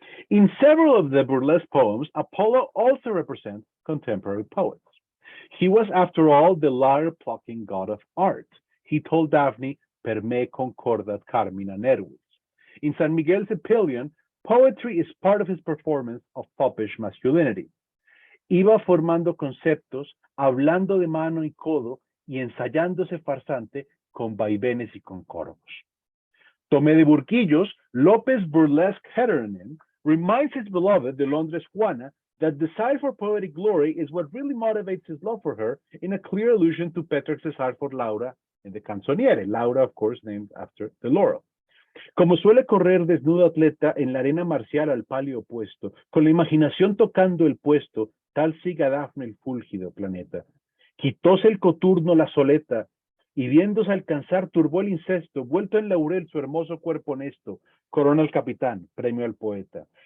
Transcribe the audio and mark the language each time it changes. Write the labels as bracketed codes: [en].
[en] In several of the burlesque poems, Apollo also represents contemporary poets. He was, after all, the lyre-plucking god of art. He told Daphne, [la] "Per me concordat carmina nervis." [en] In San Miguel's Epyllion, poetry is part of his performance of foppish masculinity. [es] Iba formando conceptos, hablando de mano y codo, y ensayándose farsante con vaivenes y con corvos. [en] Tomé de Burquillos, López's burlesque heteronym, reminds his beloved, the Londres Juana, that desire for poetic glory is what really motivates his love for her, in a clear allusion to Petrarch's heart for Laura in the Canzoniere. Laura, of course, named after the laurel. [es] Como suele correr desnudo atleta en la arena marcial al palio opuesto, con la imaginación tocando el puesto, tal siga Dafne el fúlgido planeta. Quitóse el coturno la soleta, y viéndose alcanzar turbó el incesto, vuelto en laurel su hermoso cuerpo honesto, corona al capitán, premio al poeta.